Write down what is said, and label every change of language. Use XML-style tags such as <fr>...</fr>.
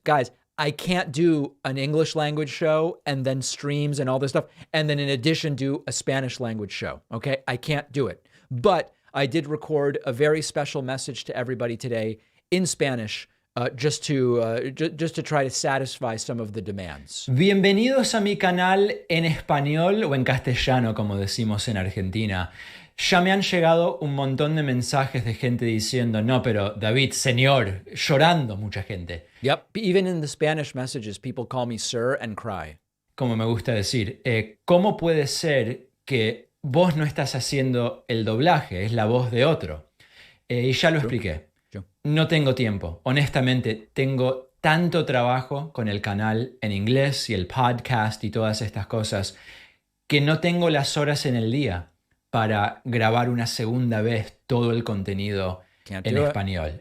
<en>Guys, I can't do an English language show and then streams and all this stuff, and then in addition do a Spanish language show, okay? I can't do it. But I did record a very special message to everybody today in Spanish, just to try to satisfy some of the demands.</en> <es>Bienvenidos a mi canal en español o en castellano, como decimos en Argentina. Ya me han llegado un montón de mensajes de gente diciendo, no, pero David, señor, llorando mucha gente.</es> <en>Yep, even in the Spanish messages, people call me sir and cry.</en> <es>Como me gusta decir, ¿cómo puede ser que vos no estás haciendo el doblaje? Es la voz de otro. Y ya lo expliqué. No tengo tiempo. Honestamente, tengo tanto trabajo con el canal en inglés y el podcast y todas estas cosas que no tengo las horas en el día para grabar una segunda vez todo el contenido en español.</es>